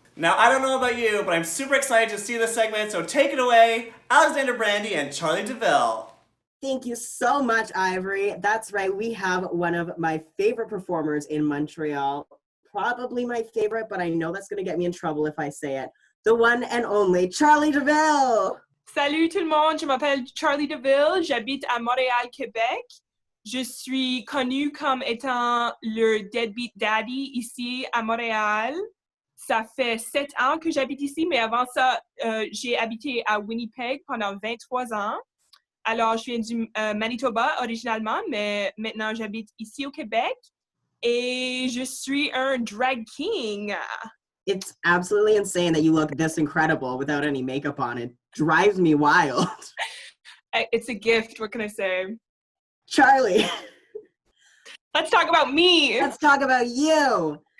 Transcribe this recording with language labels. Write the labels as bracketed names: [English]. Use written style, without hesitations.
[English] Now, I don't know about you, but I'm super excited to see this segment, so take it away, Alexander Brandy and Charli Deville. Thank you so much, Ivory. That's right, we have one of my favorite performers in Montreal. Probably my favorite, but I know that's going to get me in trouble if I say it. The one and only Charli Deville. [French] Salut tout le monde, je m'appelle Charli Deville, j'habite à Montréal, Québec. Je suis connue comme étant le deadbeat daddy ici à Montréal. Ça fait 7 ans que j'habite ici, mais avant ça, j'ai habité à Winnipeg pendant 23 ans. Alors, je viens du Manitoba originalement, mais maintenant j'habite ici au Québec. Et je suis un drag king. [English] It's absolutely insane that you look this incredible without any makeup on. It drives me wild. It's a gift, what can I say? Charli. Let's talk about me. Let's talk about you.